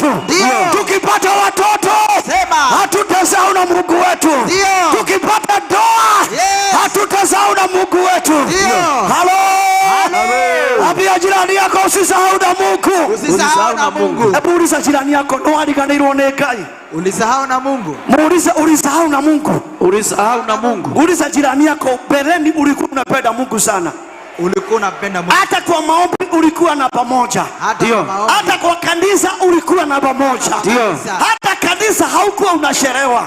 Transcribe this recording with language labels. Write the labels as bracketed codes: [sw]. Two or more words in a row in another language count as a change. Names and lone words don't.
[sw] Ndio. Tukipata watoto, Sema. hatutasahau na Mungu wetu. Ndio. Tukipata ndoa, Yes. hatutasahau na Mungu wetu. Ndio. Ambia jirani yako usisahau na Mungu. Usisahau na Mungu. Hebu uliza jirani yako, [ki] no aliganirwo ni Ngai. [sw] Ulisahau na Mungu. Muulize ulisahau na Mungu. Ulisahau na Mungu. Uliza jirani yako, mbeleni ulikuwa unapenda Mungu sana. Ulikuwa unapenda Mungu. Hata kwa maombi ulikuwa na pamoja. Ndio. Hata kwa kanisa ulikuwa na pamoja. Ndio. Hata kanisa haukuwa unasherewa.